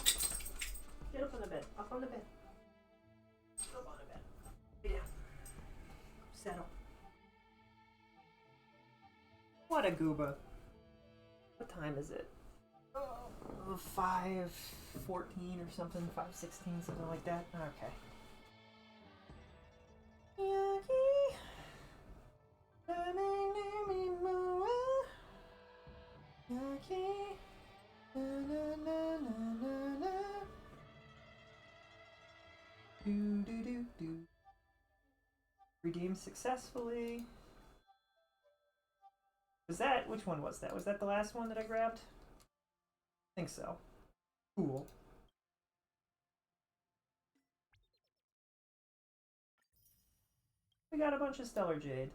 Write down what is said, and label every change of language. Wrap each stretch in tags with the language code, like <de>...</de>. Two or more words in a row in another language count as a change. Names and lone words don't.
<en>Get up on the bed. Up on the bed. Up on the bed. Lay down. Settle. What a gooba. What time is it? 5:14 or something. 5:16, something like that. Okay. Yaki. Yaki. Na, na, na, na, na. Do do do do. Redeemed successfully. Which one was that? Was that the last one that I grabbed? I think so. Cool. We got a bunch of Stellar Jade.</en>